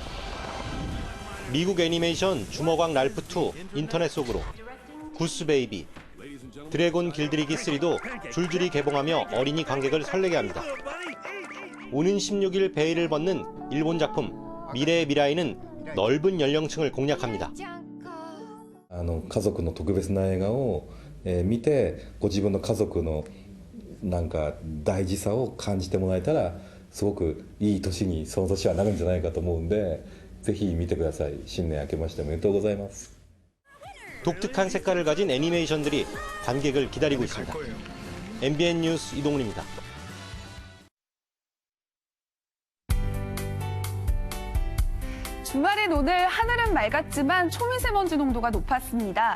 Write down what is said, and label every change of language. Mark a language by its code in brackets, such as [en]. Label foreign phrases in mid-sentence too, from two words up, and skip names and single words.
[ko] 미국 애니메이션 주먹왕 랄프2 인터넷 속으로, 구스 베이비, 드래곤 길들이기 3도 줄줄이 개봉하며 어린이 관객을 설레게 합니다. 오는 16일 베일을 벗는 일본 작품 미래의 미라이는 넓은 연령층을 공략합니다. [ja] 家族の特別な映画を見てご自分の家族のなんか大事さを感じてもらえたらすごくいい年にその年はなるんじゃないかと思うんでぜひ見てください。新年明けましておめでとうございます。 [ko] 독특한 색깔을 가진 애니메이션들이 관객을 기다리고 있습니다. MBN 뉴스 이동훈입니다. 주말인 오늘 하늘은 맑았지만 초미세먼지 농도가 높았습니다.